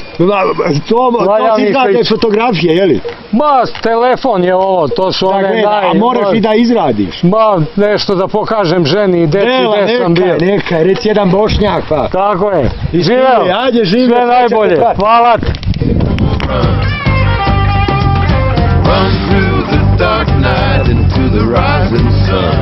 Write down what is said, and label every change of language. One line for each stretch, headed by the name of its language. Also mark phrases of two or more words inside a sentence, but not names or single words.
Serbian: To si izrade fotografije, jeli? Ma, telefon je ovo, to su one A moraš i da izradiš. Ma, nešto da pokažem ženi i deci gde sam bio. Neka, reci jedan Bošnjak, pa. Tako je. Živeo. Ajde, živeo. Sve najbolje. Hvala ti.
English: Run through the dark night into the rising sun.